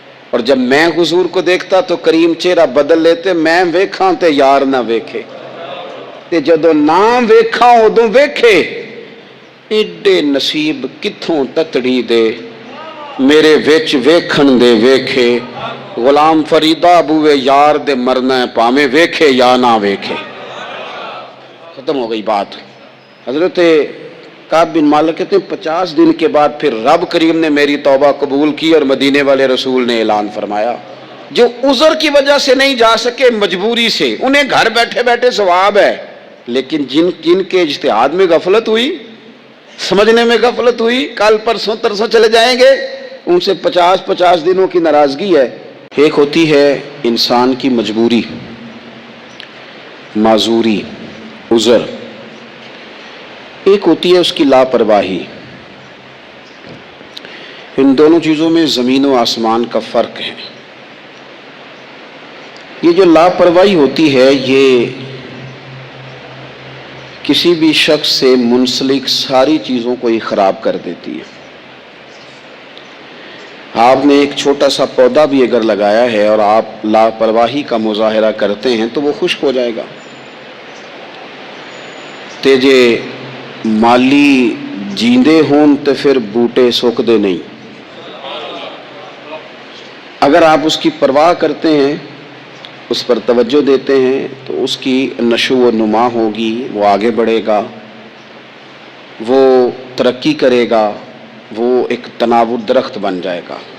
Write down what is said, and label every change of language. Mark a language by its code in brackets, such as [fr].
[ur] اور جب میں حضور کو دیکھتا تو کریم چہرہ بدل لیتے، [pa] میں ویکھاں تے یار نہ ویکھے، تے جدوں نہ ویکھاں ادوں ویکھے، ایڈے نصیب کتھوں تتڑی دے میرے وچ ویکھن دے ویکھے، غلام فریدہ بوے یار دے مرنا پامے ویکھے یا نہ ویکھے. [ur] ختم ہو گئی بات. حضرت کعب بن مالک کہتے ہیں 50 دن کے بعد پھر رب کریم نے میری توبہ قبول کی اور مدینے والے رسول نے اعلان فرمایا جو عذر کی وجہ سے نہیں جا سکے مجبوری سے انہیں گھر بیٹھے بیٹھے ثواب ہے، لیکن جن کے اجتہاد میں غفلت ہوئی، سمجھنے میں غفلت ہوئی، کل پرسوں ترسوں چلے جائیں گے، ان سے 50 دنوں کی ناراضگی ہے. ایک ہوتی ہے انسان کی مجبوری، معذوری، عذر، ایک ہوتی ہے اس کی لاپرواہی. ان دونوں چیزوں میں زمین و آسمان کا فرق ہے. یہ جو لاپرواہی ہوتی ہے یہ کسی بھی شخص سے منسلک ساری چیزوں کو ہی خراب کر دیتی ہے. آپ نے ایک چھوٹا سا پودا بھی اگر لگایا ہے اور آپ لاپرواہی کا مظاہرہ کرتے ہیں تو وہ خشک ہو جائے گا. [pa] تے جے مالی جیندے ہون تو پھر بوٹے سوکھ دے نہیں. [ur] اگر آپ اس کی پرواہ کرتے ہیں، اس پر توجہ دیتے ہیں تو اس کی نشو و نما ہوگی، وہ آگے بڑھے گا، وہ ترقی کرے گا، وہ ایک تناور درخت بن جائے گا.